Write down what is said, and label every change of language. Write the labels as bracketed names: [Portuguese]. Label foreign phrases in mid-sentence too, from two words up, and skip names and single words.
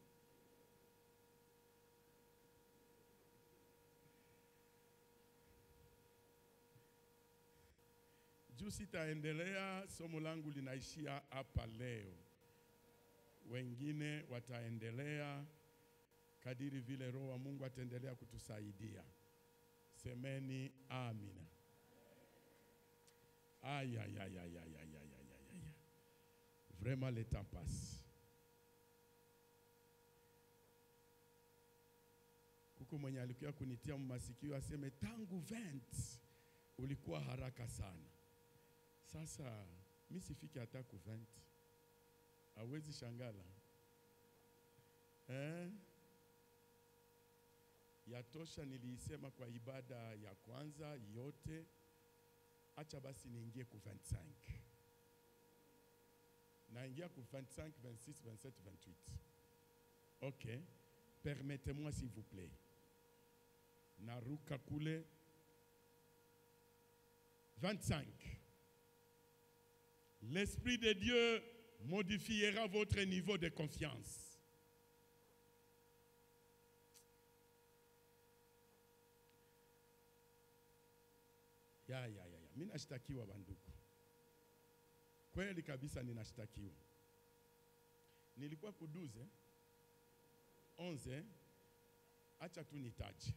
[Swahili] Juu sitaendelea, somo langu linaishia hapa leo. Wengine wataendelea kadiri vile Roho wa Mungu ataendelea kutusaidia. Semeni amina. Aïe, aïe, aïe, aïe, aïe, aïe, aïe, aïe, aïe. [French] Vraiment le temps passe. [Swahili] Kuko mwenye alikuwa kunitia masikio aseme tangu 20 ulikuwa haraka sana. Sasa mimi sifiki hata ku 20. Hawezi shangala. Yatosha niliisema kwa ibada ya kwanza yote. Acha basi niingie ku 25. Naingia ku 25, 26, 27, 28. OK. [French] Permettez-moi s'il vous plaît. [Swahili] Naruka kule 25. [French] L'Esprit de Dieu modifiera votre niveau de confiance. [Swahili] Ya. Mimi nashtakiwa banduku. Kweli kabisa ninashtakiwa. Nilikuwa kuduze 11, acha tu nitaje.